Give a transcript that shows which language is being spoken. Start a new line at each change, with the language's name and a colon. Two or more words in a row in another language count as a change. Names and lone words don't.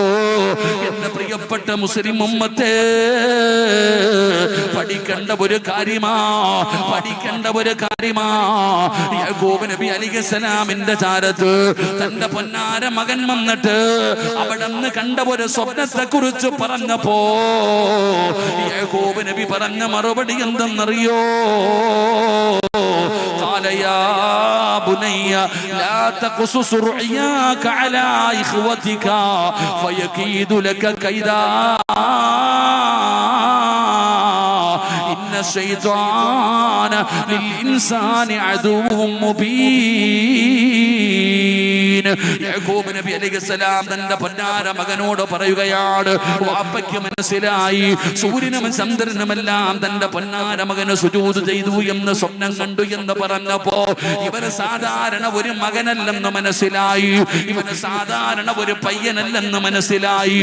Malayalam: എന്റെ പ്രിയപ്പെട്ട മുസ്ലിം ഉമ്മത്തെ, പഠിക്കേണ്ട ഒരു കാര്യമാ, പഠിക്കേണ്ട ഒരു കാര്യമാ. യാക്കൂബ് നബി അലൈഹിസ്സലാമിന്റെ ചാരത്ത് തന്റെ പൊന്നാര മകൻ വന്നിട്ട് അവിടെ നിന്ന് കണ്ട ഒരു സ്വപ്നത്തെ കുറിച്ച് പറഞ്ഞപ്പോ യാക്കൂബ് നബി പറഞ്ഞ മറുപടി എന്തെന്നറിയോ?
Arabic: قال يا بني لا تقصص رؤياك على إخوتك فيكيد لك كيدا إن الشيطان للإنسان عدو مبين.
Malayalam: യാക്കൂബ് നബി അലൈഹിസ്സലാം തന്റെ പൊന്നാര മകനോട് പറയുകയാണ്, വാപ്പയ്ക്ക് മനസ്സിലായി സൂര്യനും ചന്ദ്രനുമെല്ലാം തന്റെ പൊന്നാര മകന് സുജൂദ് ചെയ്തു എന്ന് സ്വപ്നം കണ്ടു എന്ന് പറഞ്ഞപ്പോ ഇവന് സാധാരണ ഒരു മകനല്ലെന്ന് മനസ്സിലായി, ഇവന് സാധാരണ ഒരു പയ്യനല്ലെന്ന് മനസ്സിലായി.